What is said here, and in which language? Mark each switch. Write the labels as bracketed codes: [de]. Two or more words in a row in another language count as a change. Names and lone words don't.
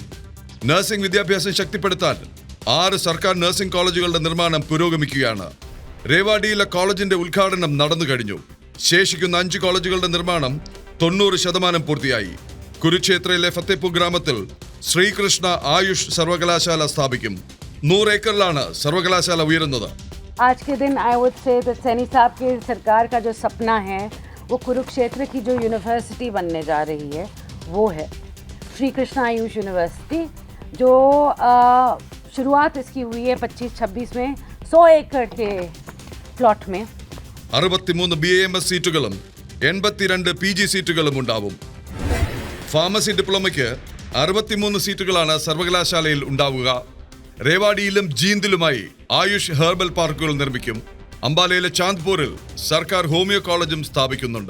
[ml] നഴ്സിംഗ് വിദ്യാഭ്യാസം ശക്തിപ്പെടുത്താൻ 6 സർക്കാർ നഴ്സിംഗ് കോളേജുകളുടെ നിർമ്മാണം പുരോഗമിക്കുകയാണ്. റേവാഡിയിലെ കോളേജിന്റെ ഉദ്ഘാടനം നടന്നു കഴിഞ്ഞു. ശേഷിക്കുന്ന 5 കോളേജുകളുടെ നിർമ്മാണം 90% പൂർത്തിയായി. കുരുക്ഷേത്രയിലെ ഫത്തേപൂർ ഗ്രാമത്തിൽ ശ്രീകൃഷ്ണ ആയുഷ് സർവകലാശാല സ്ഥാപിക്കും. 100 ഏക്കറിലാണ് സർവകലാശാല ഉയരുന്നത്. [hi] आज के दिन [en] I would say that [hi] सैनी साहब की सरकार का जो सपना है वो कुरुक्षेत्र की जो यूनिवर्सिटी बनने जा रही है वो है श्री कृष्ण आयुष यूनिवर्सिटी, जो शुरुआत इसकी हुई है 25-26 में 100 एकड़ के प्लॉट में. [ml] 63 BAMS സീറ്റുകളും 82 PG സീറ്റുകളും ഉണ്ടാവും. ഫാർമസി ഡിപ്ലോമയ്ക്ക് 63 സീറ്റുകളാണ് സർവകലാശാലയിൽ ഉണ്ടാവുക. റേവാഡിയിലും ജീന്ദിലുമായി ആയുഷ് ഹെർബൽ പാർക്കുകൾ നിർമ്മിക്കും. അംബാലയിലെ ചാന്ദ്പൂരിൽ സർക്കാർ ഹോമിയോ കോളേജും സ്ഥാപിക്കുന്നുണ്ട്.